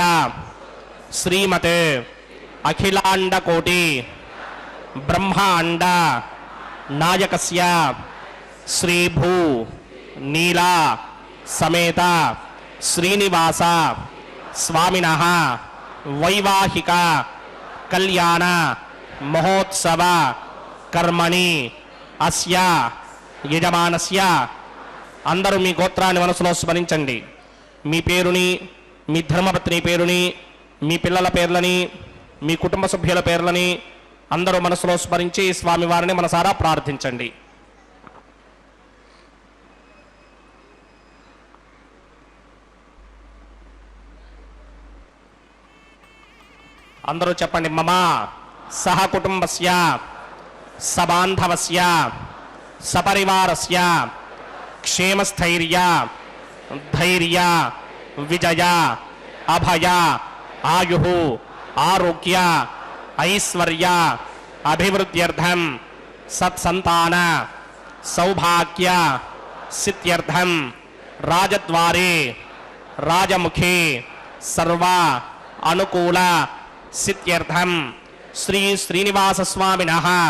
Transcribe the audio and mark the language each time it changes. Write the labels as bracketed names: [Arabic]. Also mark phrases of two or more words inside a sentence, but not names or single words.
[Sanskrit] श्रीमते अखिलाण्डकोटि ब्रह्माण्ड नायकस्य श्रीभू नीला समेत श्रीनिवास स्वामिनः वैवाहिक कल्याण महोत्सव कर्मणि अस्य యజమానస్య [Telugu] అందరూ మీ గోత్రాన్ని మనసులో స్మరించండి. మీ పేరుని, మీ ధర్మపత్ని పేరుని, మీ పిల్లల పేర్లని, మీ కుటుంబ సభ్యుల పేర్లని అందరూ మనసులో స్మరించి స్వామివారిని మనసారా ప్రార్థించండి. అందరూ చెప్పండి. [Sanskrit] మమ సహ కుటుంబస్య సబాంధవస్య सपरिवारस्य क्षेमस्थैर्य धैर्य विजय अभय आयुः आरोग्य ऐश्वर्य अभिवृद्ध्यर्थं सत्संतान सौभाग्य सिद्ध्यर्थं राजद्वारे राजमुखे सर्व अनुकूल सिद्ध्यर्थं श्री श्रीनिवास स्वामिनः